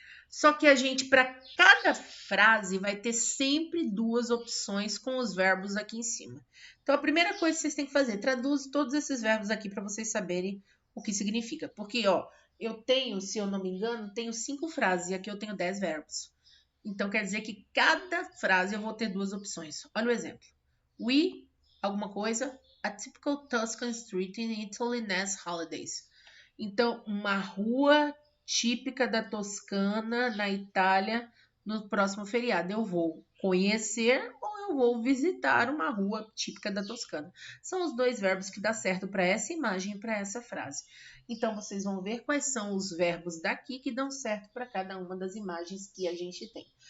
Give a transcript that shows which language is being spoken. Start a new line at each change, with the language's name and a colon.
Portuguese: Só que a gente, para cada frase, vai ter sempre duas opções com os verbos aqui em cima. Então, a primeira coisa que vocês têm que fazer, traduz todos esses verbos aqui para vocês saberem o que significa. Porque, ó, eu tenho, se eu não me engano, tenho 5 frases e aqui eu tenho 10 verbos. Então, quer dizer que cada frase eu vou ter duas opções. Olha o exemplo.
English: We,
Portuguese: alguma coisa,
English: a typical Tuscan street in Italy next holidays.
Portuguese: Então, uma rua típica da Toscana, na Itália, no próximo feriado. Eu vou conhecer ou eu vou visitar uma rua típica da Toscana. São os dois verbos que dá certo para essa imagem e para essa frase. Então, vocês vão ver quais são os verbos daqui que dão certo para cada uma das imagens que a gente tem.